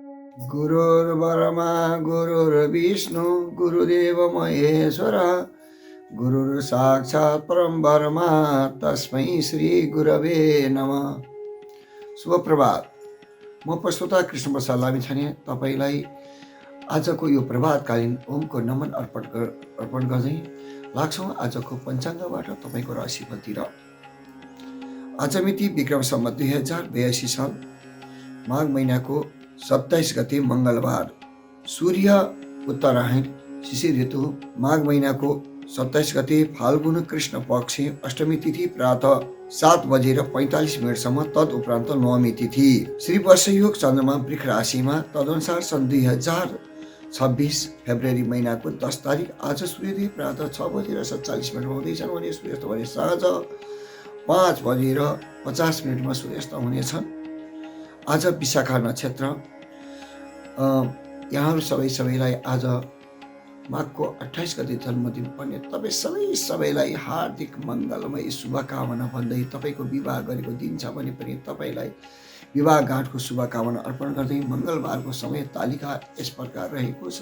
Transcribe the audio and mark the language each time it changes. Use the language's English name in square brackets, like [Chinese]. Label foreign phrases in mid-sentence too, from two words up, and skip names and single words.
[Sanskrit] गुरुर्ब्रह्मा गुरुर्विष्णु गुरुदेव महेश्वर गुरुर साक्षात् परम ब्रह्मा तस्मै श्री गुरवे नमः। [Nepali] शुभ प्रभात। म प्रस्तुता कृष्ण प्रसाद लामिछाने तपाईलाई आजको यो प्रभातकालीन ओमको नमन अर्पण गर्दै लाग्छौँ आजको पञ्चाङ्गबाट तपाईको राशिफलतिर। आज मिति विक्रम सम्वत 2082 साल माघ महिनाको 27 गते मंगलबार, सूर्य उत्तरायण शिशिर ऋतु, माघ महिनाको 27 गते फाल्गुन कृष्ण पक्ष, अष्टमी तिथि प्रातः 7 बजेर 45 मिनटसम्म, तद उपरान्त नवमी तिथि। श्री वर्षयोग चन्द्रमा वृष राशिमा, तदनुसार सन् 2026 फेब्रुअरी महिनाको 10 तारिक आज सूर्योदय प्रातः 6 बजेर 47 मिनट हुँदैछन् भने सूर्यास्त भने साँझ 5 बजेर 50 मिनटमा सूर्यास्त हुनेछन्। आज विशाखा नक्षत्र। यहाँहरू सबैलाई आज माघको 28 गते जन्मदिन पर्ने तपाईँ सबैलाई हार्दिक मङ्गलमय शुभकामना भन्दै तपाईँको विवाह गरेको दिन छ भने पनि तपाईँलाई विवाह गाँठको शुभकामना अर्पण गर्दै मङ्गलबारको समय तालिका यस प्रकार रहेको छ।